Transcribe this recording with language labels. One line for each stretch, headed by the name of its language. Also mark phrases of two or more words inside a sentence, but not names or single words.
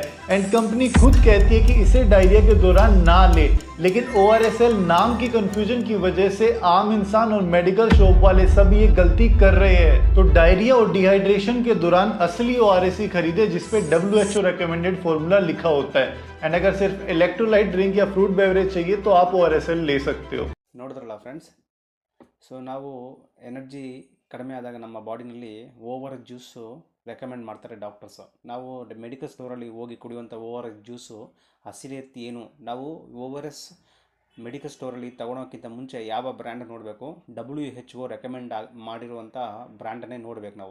Hindi: एंड कंपनी खुद कहती है कि इसे डायरिया के दौरान ना ले, लेकिन ORSL नाम की कंफ्यूजन की वजह से आम इंसान और
English: medical shop
Hindi: वाले सब ये गलती कर रहे हैं। तो डायरिया और डिहाइड्रेशन के दौरान असली ORS ही खरीदे जिस पे WHO
English: recommended formula
Hindi: लिखा होता है। एंड अगर सिर्फ
English: electrolyte drink
Hindi: या
English: fruit beverage
Hindi: चाहिए तो आप ORSL ले सकते हो।
Kannada: ನೋಡಿದ್ರಲ್ಲ ಫ್ರೆಂಡ್ಸ್. ಸೊ ನಾವು ಎನರ್ಜಿ ಕಡಿಮೆ ಆದಾಗ ನಮ್ಮ ಬಾಡಿನಲ್ಲಿ ORS ಜ್ಯೂಸು ರೆಕಮೆಂಡ್ ಮಾಡ್ತಾರೆ ಡಾಕ್ಟರ್ಸು. ನಾವು ಮೆಡಿಕಲ್ ಸ್ಟೋರಲ್ಲಿ ಹೋಗಿ ಕುಡಿಯುವಂಥ ORS ಜ್ಯೂಸು ಅಸಲಿಯತ್ ಏನು, ನಾವು ORS ಮೆಡಿಕಲ್ ಸ್ಟೋರಲ್ಲಿ ತೊಗೊಳೋಕ್ಕಿಂತ ಮುಂಚೆ ಯಾವ ಬ್ರ್ಯಾಂಡ್ ನೋಡಬೇಕು, WHO ರೆಕಮೆಂಡ್ ಮಾಡಿರುವಂಥ ಬ್ರ್ಯಾಂಡನ್ನೇ ನೋಡಬೇಕು ನಾವು.